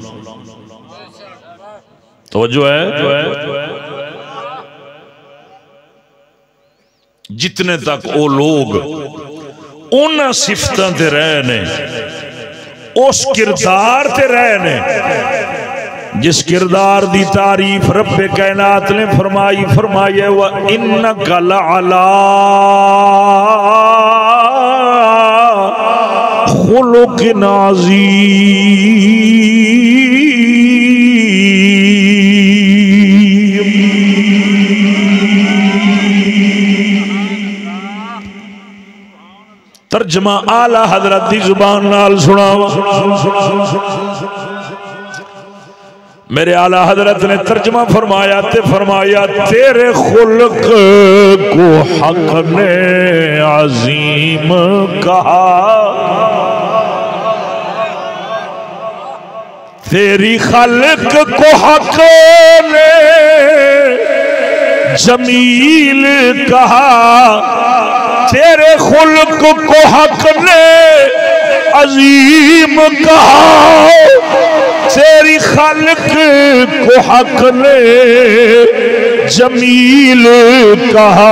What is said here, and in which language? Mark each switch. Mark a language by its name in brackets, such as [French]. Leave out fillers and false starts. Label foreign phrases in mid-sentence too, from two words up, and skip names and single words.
[Punjabi] تو جو ہے جتنے تک وہ لوگ انہاں صفتاں تے رہے نے، اس کردار تے رہے نے جس کردار دی تعریف رب کائنات نے فرمائی ہے, [Arabic] وإنك لعلى خلق عظيم. [Punjabi] ترجمہ اعلیٰ حضرت دی زبان نال سناواں. [Urdu] میرے اعلیٰ حضرت نے ترجمہ فرمایا تیرے خلق کو حق نے عظیم کہا, تیری خلق کو حق نے جمیل کہا، تیرے خلق کو حق نے عظیم کہا، تیری خلق کو حق نے جمیل کہا.